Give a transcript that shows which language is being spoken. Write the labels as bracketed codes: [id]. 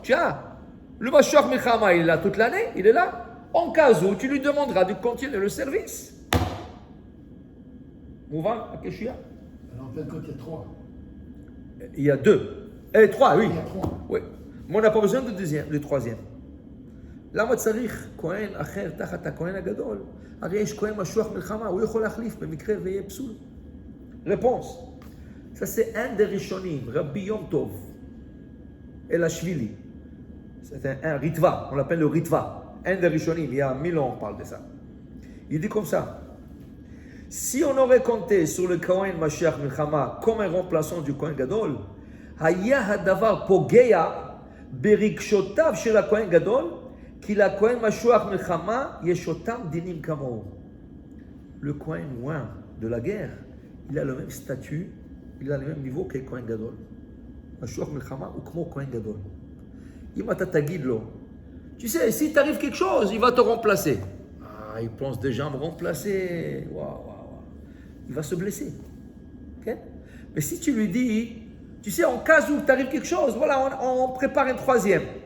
[fr] Tu as le Mashuach Milchama, il est là toute l'année, il est là. En cas où, tu lui demanderas de continuer le service. Mouvan, à Keshia? Alors en fait, quand il y a 3. Il y a 2. 3, oui. Il y a 3. Oui. Mais on n'a pas besoin de troisième. [he] למה צריך כהן אחר תחת הכהן הגדול? הרי יש כהן משוח מלחמה, הוא יכול להחליף במקרה ויהיה פסול. [fr] Réponse. Ça c'est un des Rishonim, Rabbi Yom Tov, Elashvili. C'est un Ritva, on l'appelle le Ritva. Un des Rishonim, il y a 1000 ans on parle de ça. Il dit comme ça. Si on aurait compté sur le Kohen Mashiach Milchama comme un remplaçant du Kohen Gadol, [he] היה הדבר פוגע ברגשותיו של הכהן גדול, כי לכהן משוח מלחמה יש אותם דינים כמוהו. [fr] Le Kohen loin de la guerre, il a le même statut, il a le même niveau que le Kohen Gadol. [he] משוח מלחמה הוא כמו Kohen Gadol. אם אתה תגיד לו, [fr] tu sais, si t'arrive quelque chose, il va te remplacer. Ah, il pense déjà à me remplacer. Waouh. Il va se blesser. Okay? Mais si tu lui dis, tu sais, en cas où t'arrive quelque chose, voilà, on prépare un troisième.